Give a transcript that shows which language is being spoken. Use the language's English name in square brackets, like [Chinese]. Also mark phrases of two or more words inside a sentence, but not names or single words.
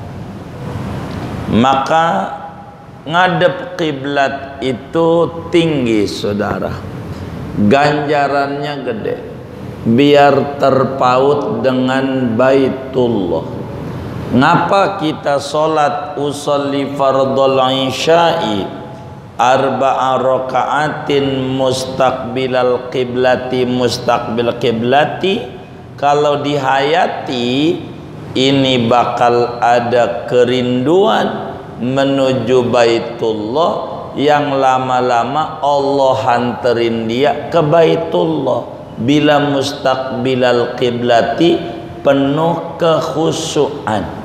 [Indonesian] Maka ngadep kiblat itu tinggi, saudara. Ganjarannya gede. Biar terpaut dengan Baitullah. [Arabic] Ngapa kita sholat أصلي فرض العشاء أربع ركعات مستقبل القبلة مستقبل القبلة? [Indonesian] Kalau dihayati ini bakal ada kerinduan menuju Baitullah yang lama-lama Allah hanterin dia ke Baitullah. Bila [Arabic] مستقبل القبلة [Indonesian] penuh kekhusyuan.